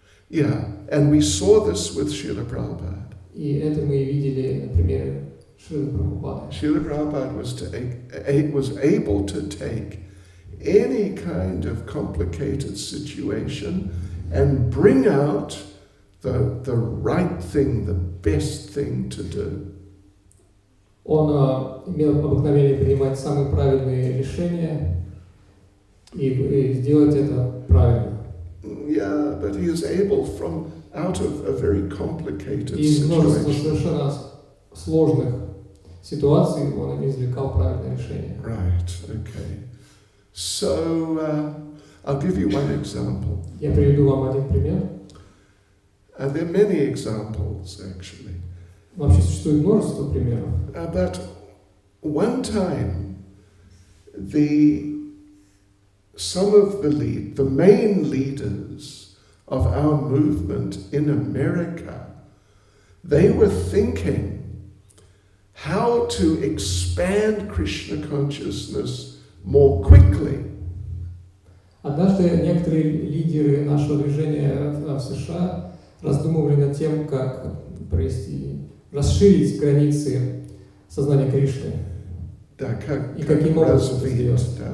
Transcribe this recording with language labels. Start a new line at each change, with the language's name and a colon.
English: Yeah, and we saw this with Srila Prabhupada.
Russian: И это мы видели на примере Шрилы Прабхупады.
English: Srila Prabhupada was able to take any kind of complicated situation and bring out the right thing, the best thing to do.
Russian: Он имел обыкновение принимать самые правильные решения и сделать это правильно.
English: Yeah, but he is able from out of a very complicated
Russian: И из множества
English: situation.
Russian: совершенно сложных ситуаций он извлекал правильное решение.
English: Right, okay. So, I'll give you one example.
Russian: Я приведу вам один пример.
English: And there are many examples, actually.
Russian: Вообще существует множество примеров.
English: But one time, some of the main leaders of our movement in America, they were thinking how to expand Krishna consciousness more quickly.
Russian: Однажды некоторые лидеры нашего движения в США раздумывали над тем, как расширить границы сознания Кришны. И каким образом это сделать.